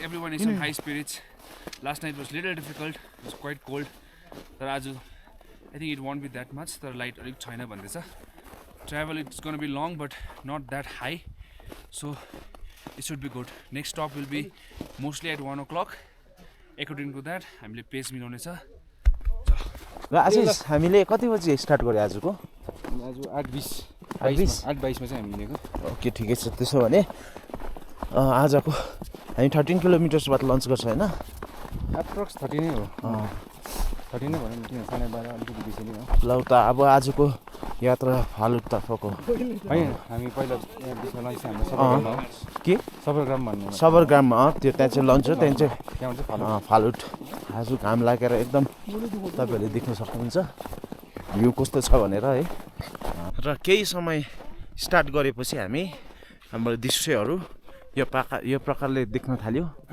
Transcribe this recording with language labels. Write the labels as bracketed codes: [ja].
[en] Everyone is in high spirits. Last night was little difficult. It was quite cold. But I think it won't be that much. The light China bandesa. Travel it's going to be long but not that high. So it should be good. Next stop will be mostly at 1 o'clock. According to that, [ne] हामीले पेस मिलाउने छ। ल आशिष हामीले कति बजे start गर्यो आजको? आज 8:20 मा चाहिँ हामी हिँडेको। ओके ठिकै छ। त्यसो भने आजको हामी 13 किलोमिटर्स बाद लन्च गर्छ हैन? एप्रोक्स 30 नै हो। 30 नै भनौँ किन साढे 12 अलिकति बेसी नै हो। ल त अब आजको यात्रा फालुटतर्फको हैन हामी पहिला यहाँ बिचमा लन्च हाम्रो सबरग्राम हो। के? सबरग्राम भन्ने। सबरग्राममा त्यो त्यहाँ चाहिँ लन्च हो। त्यहाँ चाहिँ त्यहाँ चाहिँ फालुट। आज घाम लागेर एकदम तपाईहरुले देख्न सक्नुहुन्छ भ्यू कस्तो छ भनेर है। र केही समय स्टार्ट गरेपछि हामी हाम्रो दृश्यहरू यो प्रकारले देख्न थाल्यो।